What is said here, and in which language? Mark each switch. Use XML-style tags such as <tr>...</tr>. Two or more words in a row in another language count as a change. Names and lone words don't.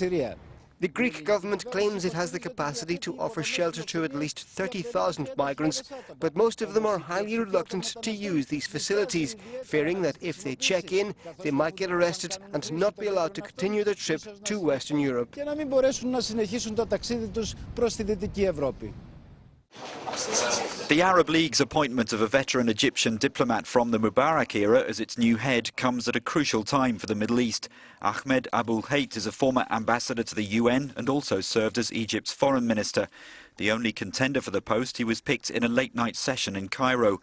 <en>The Greek government claims it has the capacity to offer shelter to at least 30,000 migrants, but most of them are highly reluctant to use these facilities, fearing that if they check in, they might get arrested and not be allowed to continue their trip to Western Europe.</en> <el>και να μην μπορέσουν να συνεχίσουν το ταξίδι τους προς τη Δυτική Ευρώπη.</el> <en>The Arab League's appointment of a veteran Egyptian diplomat from the Mubarak era as its new head comes at a crucial time for the Middle East. Ahmed Abul-Hayt is a former ambassador to the UN and also served as Egypt's foreign minister. The only contender for the post, he was picked in a late-night session in Cairo.</en>